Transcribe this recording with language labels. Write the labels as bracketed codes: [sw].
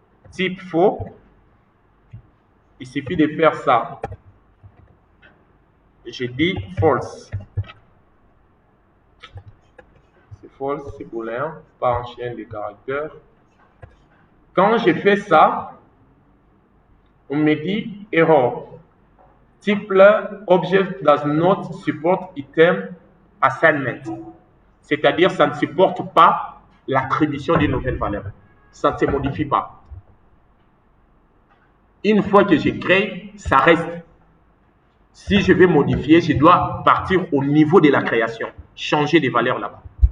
[fr] Type faux. Il suffit de faire ça. J'ai dit false. C'est false, c'est booléen, pas en chaîne de caractères. Quand j'ai fait ça, on me dit error. [en] Type object does not support item assignment. [fr] C'est-à-dire, ça ne supporte pas l'attribution d'une nouvelle valeur. Ça ne se modifie pas. Une fois que j'ai créé, ça reste. Si je vais modifier, je dois partir au niveau de la création, changer des valeurs là-bas.